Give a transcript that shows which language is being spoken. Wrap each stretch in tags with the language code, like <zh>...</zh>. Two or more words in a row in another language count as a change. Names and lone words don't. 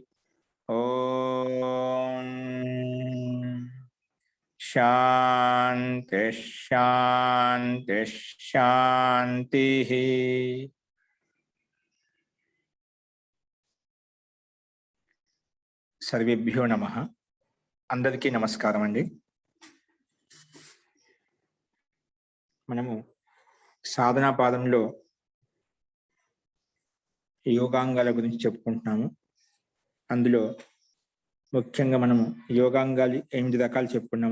<sa>ओम शांति शांति शांति। सर्वेभ्यो नमः।</sa> <te>అందరికీ నమస్కారం అండీ। మనము సాధనా పాదంలో యోగాంగాల గురించి చెప్పుకుంటున్నాము. అందులో ముఖ్యంగా మనము యోగాంగాలు 8 రకాలు చెప్పుకున్నాము.</te>